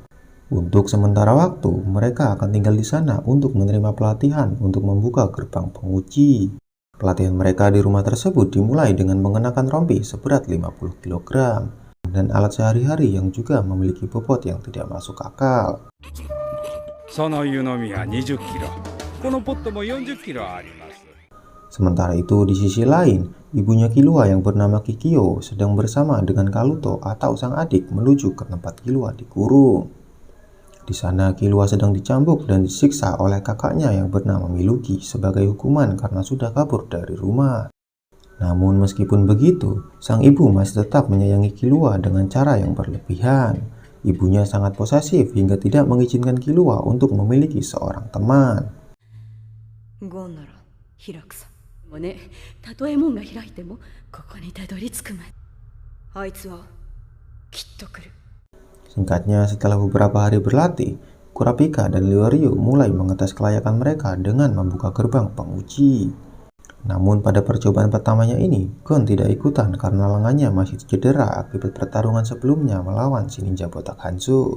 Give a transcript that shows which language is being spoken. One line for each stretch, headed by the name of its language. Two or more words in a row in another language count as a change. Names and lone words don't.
Indonesian: Untuk sementara waktu, mereka akan tinggal di sana untuk menerima pelatihan untuk membuka gerbang penguji. Pelatihan mereka di rumah tersebut dimulai dengan mengenakan rompi seberat 50 kg dan alat sehari-hari yang juga memiliki bobot yang tidak masuk akal.
Japanese: その湯飲みは20キロ。このポットも40キロあります。
Indonesian: Sementara itu di sisi lain, ibunya Killua yang bernama Kikyo sedang bersama dengan Kaluto atau sang adik menuju ke tempat Killua dikurung. Di sana Killua sedang dicambuk dan disiksa oleh kakaknya yang bernama Miluki sebagai hukuman karena sudah kabur dari rumah. Namun meskipun begitu, sang ibu masih tetap menyayangi Killua dengan cara yang berlebihan. Ibunya sangat posesif hingga tidak mengizinkan Killua untuk memiliki seorang teman.
Japanese: ゴンなら開くさ。でもね、たとえ門が開いてもここにたどり着くまであいつはきっと来る。
Indonesian: Singkatnya, setelah beberapa hari berlatih, Kurapika dan Leorio mulai mengetes kelayakan mereka dengan membuka gerbang penguji. Namun pada percobaan pertamanya ini, Gon tidak ikutan karena lengannya masih cedera akibat pertarungan sebelumnya melawan si ninja botak Hanzo.